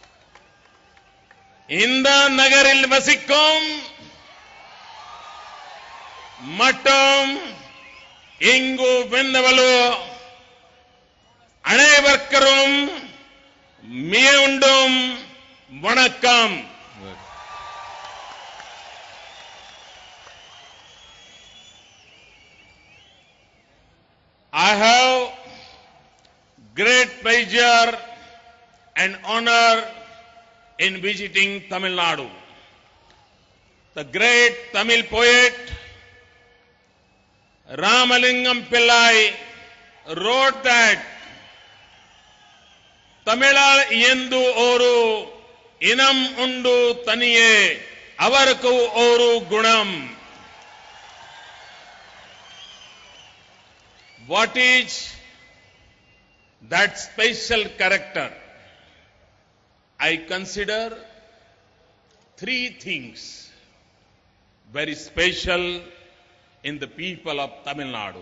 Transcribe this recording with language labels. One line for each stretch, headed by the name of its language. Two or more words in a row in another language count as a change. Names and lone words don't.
Tamil: இந்த நகரில் வசிக்கும் மற்றும் இங்கு வென்னவளோ அனைவருக்கும் மீண்டும் வணக்கம்.
English: I have great pleasure and honor in visiting Tamil Nadu. The great Tamil poet Ramalingam Pillai wrote that
Tamil: தமிழன் என்று ஒரு இனம் உண்டு தனியே அவர்க்கு ஒரு குணம்.
English: What is that special character? I consider three things very special in the people of Tamil Nadu.